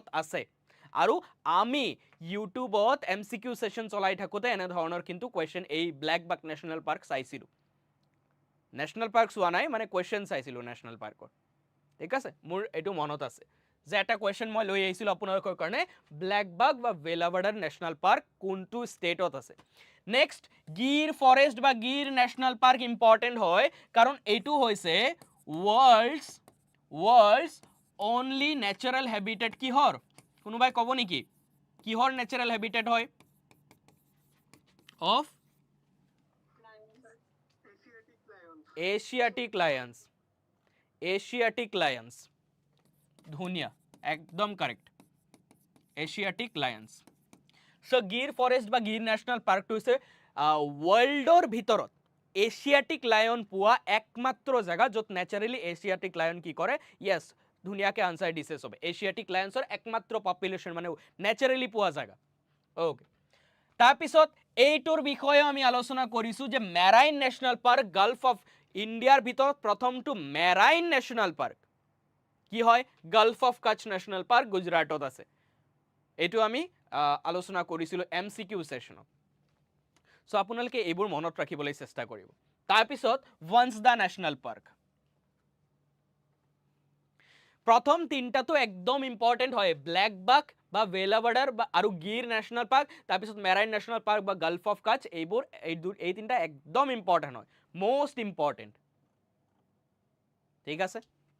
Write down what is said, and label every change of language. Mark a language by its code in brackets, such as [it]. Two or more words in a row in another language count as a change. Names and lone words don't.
[as] আছে আৰু আমি ইউটিউবত [en] MCQ session [as] চলাই থাকোতে এনে ধৰণৰ কিন্তু কোৱেশ্চন এই ব্ল্যাকবাক [en] national park [as] চাইছিলো ন্যাশনাল পার্ক চোৱা নাই মানে কোৱেশ্চন চাইছিলো [en] national park [as] ঠিক আছে মোৰ এটো মনত আছে যে এটা কোৱেশ্চন মই লৈ আহিছিলো আপোনালোকৰ কাৰণে ব্ল্যাকবাক বা ভেলাভাদাৰ ন্যাশনাল পার্ক কোনটো স্টেটত আছে নেক্সট গিৰ ফৰেষ্ট বা গিৰ ন্যাশনাল পার্ক ইম্পৰ্টেন্ট হয় কাৰণ এইটো হৈছে [en] world's only natural habitat [as] কিহৰ কোনোবাই ক'ব নেকি কিহৰ [en] natural habitat [as] হয় [en] of Asiatic lions [as] ধুনিয়া একদম কারেক্ট [en] Asiatic lions [as] সো গির ফরেস্ট বা গির ন্যাশনাল পার্কটো হৈছে ওয়ার্ল্ডৰ ভিতৰত [en] Asiatic lion [as] পোৱা একমাত্ৰ জায়গা য'ত ন্যাচাৰালি [en] Asiatic lion [as] কি কৰে ইয়েস ধুনিয়াকে আনসার দিছে সবে [en] Asiatic lions [as] একমাত্ৰ পপুলেশন মানে ন্যাচাৰালি পোৱা জায়গা ওকে তাৰপিছত এইটোৰ বিষয়ে আমি আলোচনা কৰিছো যে [en] marine national park [as] গালফ অফ ইন্ডিয়াৰ ভিতৰত প্ৰথমটো [en] marine national park [as] কি হয় গালফ অফ কাচ ন্যাশনাল পার্ক গুজরাটত আছে এইটো আমি আলোচনা কৰিছিলো [en] MCQ session [as] সো আপোনালোকে এইবোৰ মনত ৰাখিবলৈ চেষ্টা কৰিব তাৰপিছত [en] once the national park [as] প্ৰথম তিনটাটো একদম ইম্পৰ্টেন্ট হয় ব্ল্যাকবাক বা ভেলাভাদাৰ আৰু গিৰ ন্যাশনাল পার্ক তাৰপিছত [en] marine national park [as] বা গালফ অফ কাচ এইবোৰ এই তিনটা একদম ইম্পৰ্টেন্ট হয় [en] most important [as] ঠিক আছে